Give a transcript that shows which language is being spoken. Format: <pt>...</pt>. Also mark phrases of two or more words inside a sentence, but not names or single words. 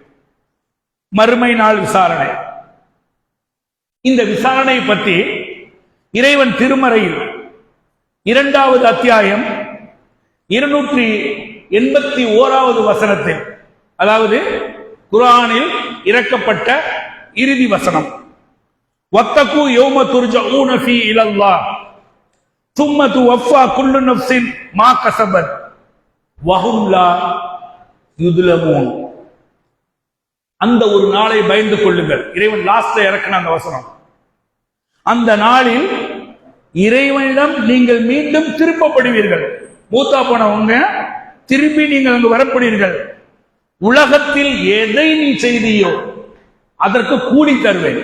<ta>மறுமை நாள் விசாரணை. இந்த விசாரணை பற்றி இறைவன் திருமறையில் 2வது அத்தியாயம் 281வது வசனத்தில், அதாவது குர்ஆனில் இறக்கப்பட்ட இறுதி வசனம்,</ta> <ar>واتقوا يوما ترجعون فيه إلى الله ثم توفى كل نفس ما كسبت وهم لا يظلمون.</ar> <ta>அந்த ஒரு நாளை பயந்து கொள்ளுங்கள். இறைவன் லாஸ்ட்ல இறக்கின அந்த வசனம். அந்த நாளில் இறைவனிடம் நீங்கள் மீண்டும் திருப்பப்படுவீர்கள். மூத்தா போனவங்க திரும்பி நீங்கள் அங்கு வரப்படுவீர்கள். உலகத்தில் எதை நீ செய்தியோ அதற்கு கூலி தருவேன்.</ta>